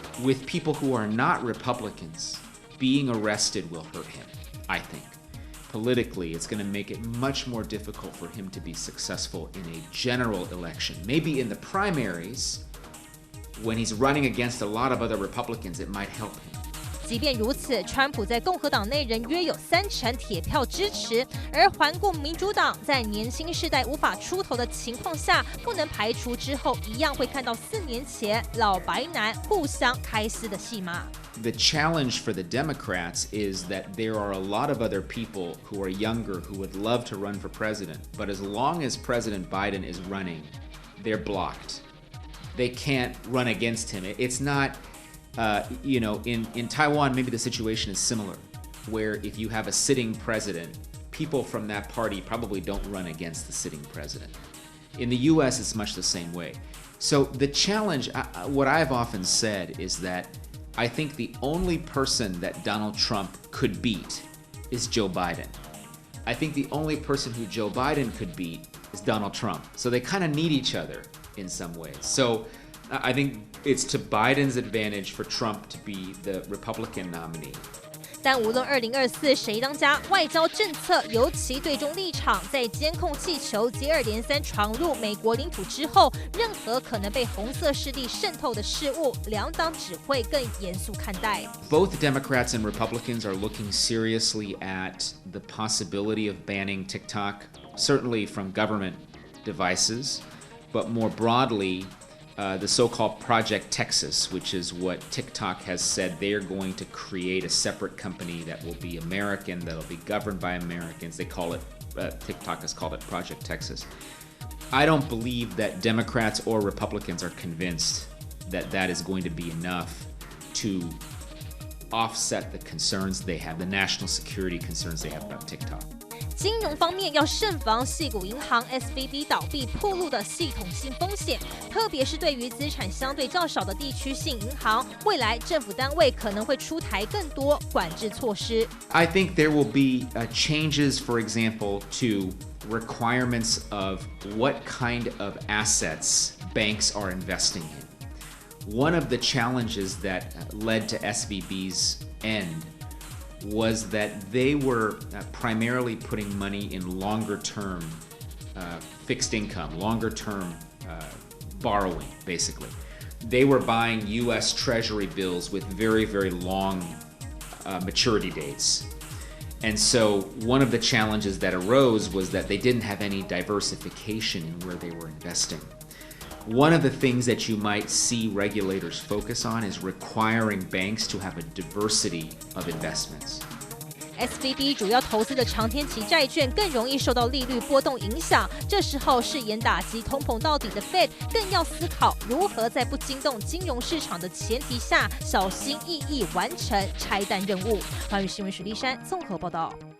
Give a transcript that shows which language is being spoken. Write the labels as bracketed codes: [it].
[en] With people who are not Republicans, being arrested will hurt him, I think. Politically, it's going to make it much more difficult for him to be successful in a general election. Maybe in the primaries, when he's running against a lot of other Republicans, it might help him. [zh] 即便如此，川普在共和党内人约有30%铁票支持，而环顾民主党在年轻世代无法出头的情况下，不能排除之后一样会看到4年前老白男互相开撕的戏码。 [en] The challenge for the Democrats is that there are a lot of other people who are younger who would love to run for president, but as long as President Biden is running, they're blocked. They can't run against him. It's not, in Taiwan, maybe the situation is similar, where if you have a sitting president, people from that party probably don't run against the sitting president. In the US, it's much the same way. So the challenge, what I've often said is that I think the only person that Donald Trump could beat is Joe Biden. I think the only person who Joe Biden could beat is Donald Trump. So they kind of need each other in some ways. So I think it's to Biden's advantage for Trump to be the Republican nominee. [zh] 但无论2024谁当家，外交政策尤其对中立场，在监控气球接二连三闯入美国领土之后，任何可能被红色势力渗透的事物，两党只会更严肃看待。 [en] Both Democrats and Republicans are looking seriously at the possibility of banning TikTok, certainly from government devices, but more broadly, the so-called Project Texas, which is what TikTok has said they're going to create a separate company that will be American, that'll be governed by Americans. They call it, TikTok has called it Project Texas. I don't believe that Democrats or Republicans are convinced that that is going to be enough to offset the concerns they have, the national security concerns they have about TikTok. [zh] 金融方面要慎防矽谷银行 SVB 倒闭暴露的系统性风险，特别是对于资产相对较少的地区性银行，未来政府单位可能会出台更多管制措施。 [en] I think there will be changes, for example, to requirements of what kind of assets banks are investing in. One of the challenges that led to SVB's end was that they were primarily putting money in longer-term fixed income, longer-term borrowing, basically. They were buying U.S. Treasury bills with very, very long maturity dates. And so one of the challenges that arose was that they didn't have any diversification in where they were investing. One of the things that you might see regulators focus on is requiring banks to have a diversity of investments. [zh] SVB 主要投资的长天期债券更容易受到利率波动影响，这时候誓言打击通膨到底的 Fed 更要思考如何在不惊动金融市场的前提下，小心翼翼完成拆弹任务。寰宇新闻许丽珊综合报道。